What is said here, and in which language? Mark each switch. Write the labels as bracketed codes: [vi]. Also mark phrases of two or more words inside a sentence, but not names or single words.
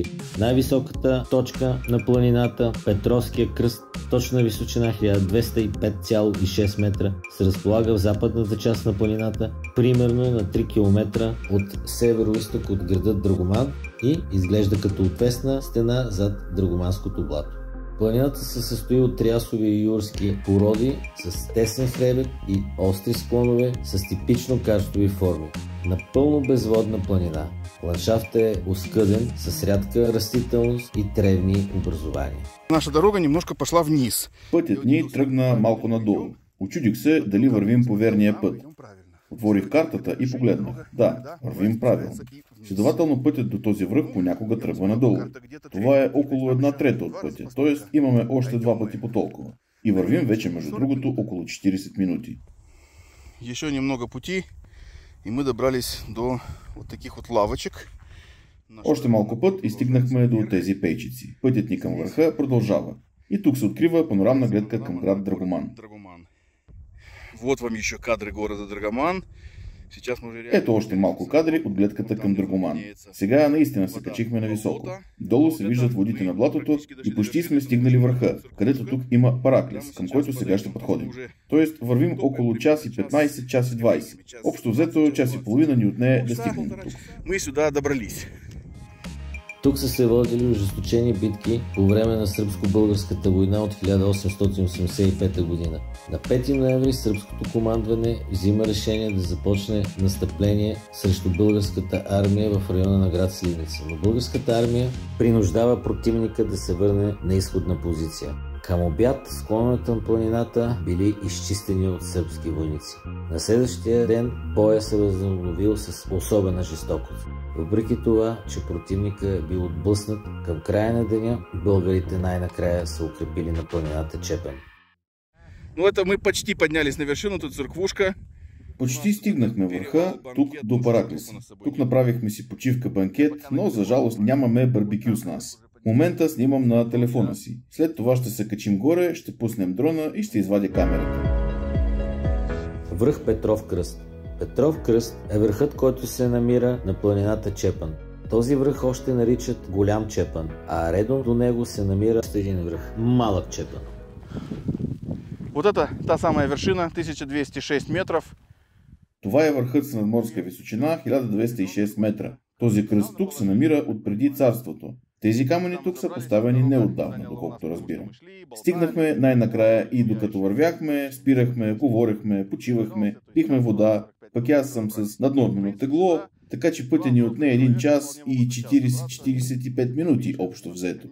[bg] Най-високата точка на планината, Петровския кръст, точна височина 1205,6 метра, се разполага в западната част на планината, примерно на 3 км от северо-исток от града Драгоман и изглежда като отвесна стена зад Драгоманското блато. Планината се състои от трясови и юрски породи с тесен хребет и остри склонове с типично карстови форми. Напълно безводна планина. Ландшафтът е оскъден с рядка растителност и тревни образования. [ru] Наша дорога немножко пошла вниз. [bg] Пътят ни тръгна малко надолу. Очудих се дали вървим по верния път. Отворих картата и погледнах. Да, вървим правилно. Следователно пътят до този връх понякога тръгва надолу. Това е около 1/3 от пътя, т.е. имаме още 2 пъти по толкова. И вървим вече, между другото, около 40 минути. [ru] Еще немного пути и мы добрались до вот таких вот лавочек. [bg] Още малко път и стигнахме до тези пейчици. Пътят ни към върха продължава. И тук се открива панорамна гледка към град Драгоман. [ru] Вот вам еще кадры города Драгоман. [bg] Ето още малко кадри от гледката към Драгоман. Сега наистина се качихме на високо. Долу се виждат водите на блатото и почти сме стигнали върха, където тук има Параклис, към който сега ще подходим. Тоест вървим около час и 15, час и 20. Общо взето час и половина ни отне да стигнем тук. [ru] Мы сюда добрались. [bg] Тук са се водили ожесточени битки по време на сръбско-българската война от 1885 година. На 5 ноември сръбското командване взима решение да започне настъпление срещу българската армия в района на град Сливница, но българската армия принуждава противника да се върне на изходна позиция. Към обяд склоновете на планината били изчистени от сръбски войници. На следващия ден боя се възобновил с особена жестокост. Въпреки това, че противника е бил отблъснат, към края на деня българите най-накрая са укрепили на планината Чепан. [ru] Ну это мы почти поднялись на вершину, тут църквушка. [bg] Почти стигнахме върха, тук до Параклис. Тук направихме си почивка банкет, но за жалост нямаме барбекю с нас. В момента снимам на телефона си. След това ще се качим горе, ще пуснем дрона и ще извадя камерата. Връх Петров кръст. Петров кръст е върхът, който се намира на планината Чепан. Този връх още наричат Голям Чепан, а редом до него се намира още един връх, Малък Чепан. [ru] Вот это та самая вершина, 1206 метров. [bg] Това е върхът с надморска височина 1206 метра. Този кръст тук се намира от преди царството. Тези камъни тук са поставени неотдавна, доколкото разбирам. Стигнахме най-накрая и докато вървяхме, спирахме, говорихме, почивахме, пихме вода, пък аз съм с наднормено тегло, така че пътя ни отне 1 час и 40-45 минути общо взето.